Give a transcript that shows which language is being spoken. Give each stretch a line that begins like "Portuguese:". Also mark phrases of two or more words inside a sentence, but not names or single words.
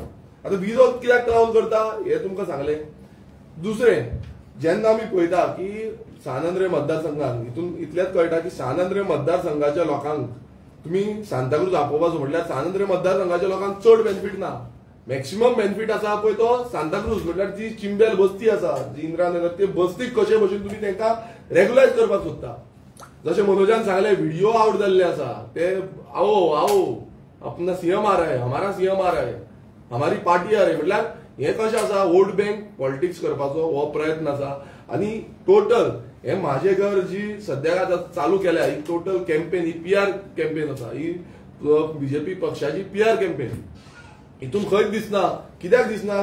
Konkani: आतां विरोध कित्याक लागून करता हे तुमकां सांगलें. दुसरें, जेन्ना आमी पळयता की सान आंद्रे मतदारसंघात हितून इतलेंच कळटा की सान आंद्रे मतदारसंघाच्या लोकांक तुमी सांताक्रूज आपोवपाचो म्हटल्यार सान आंद्रे मतदारसंघाच्या लोकांक चड बेनिफीट ना.
English: maximum benefit
Konkani: आसा पळय तो सांताक्रूज म्हटल्यार जी चिंबेल बस्ती आसा, जी इंदिरानगर, ते बस्तीक कशे भशेन तुमी तेंकां रेग्युलायज करपाक सोदता. जशें मनोजान सांगलें व्हिडिओ आउट जाल्ले आसा ते
Hindi: आओ आओ अपना सीएम आ रहा है, हमारा सीएम आ रहा है, हमारी पार्टी आ रही,
Konkani: म्हटल्यार हे कशें आसा
English: vote bank politics
Konkani: करपाचो हो प्रयत्न आसा. आनी टोटल हे म्हाजे घर जी सद्याक आतां चालू केल्या ही
English: total campaign,
Konkani: ही
English: PR campaign
Konkani: आसा, ही बीजेपी पक्षाची
English: PR campaign.
Konkani: हितून खंयच दिसना. कित्याक दिसना?